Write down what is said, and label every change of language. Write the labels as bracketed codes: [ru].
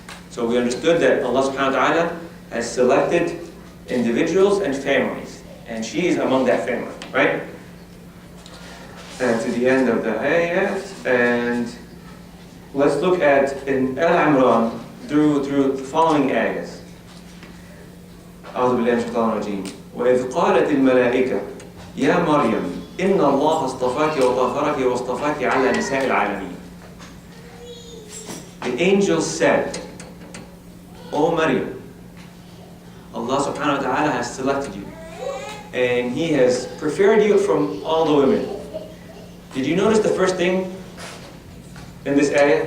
[en] So we understood that Allah subhanahu wa ta'ala has selected individuals and families, and she is among that family, right? And to the end of the ayat, and let's look at in Al-Imran through the following ayahs. [ar] أعوذ بالله من الشيطان الرجيم. وإذ قالت الملائكة يا مريم إن الله اصطفاك وطهرك واصطفاك على نساء العالمين. [en] The angel said, O Mariam, Allah subhanahu wa ta'ala has selected you, and He has preferred you from all the women. Did you notice the first thing in this ayah?